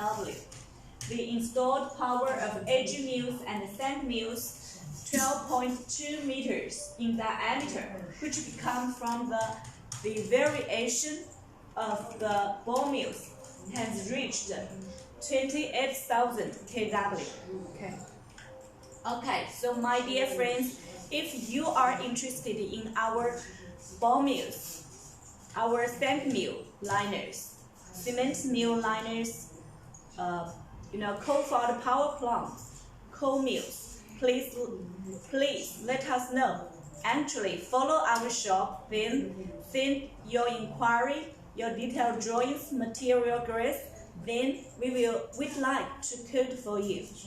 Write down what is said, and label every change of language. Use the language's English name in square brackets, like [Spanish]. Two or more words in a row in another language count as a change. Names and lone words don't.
[English] The installed power of edge mills and sand mills 12.2 meters in diameter, which comes from the variation of the ball mills has reached 28,000 kW. Okay, so my dear friends, if you are interested in our ball mills, our sand mill liners, cement mill liners, coal-fired power plants, coal mills, please let us know. Actually, follow our shop, then send your inquiry, your detailed drawings, material grades, then we'd like to code for you.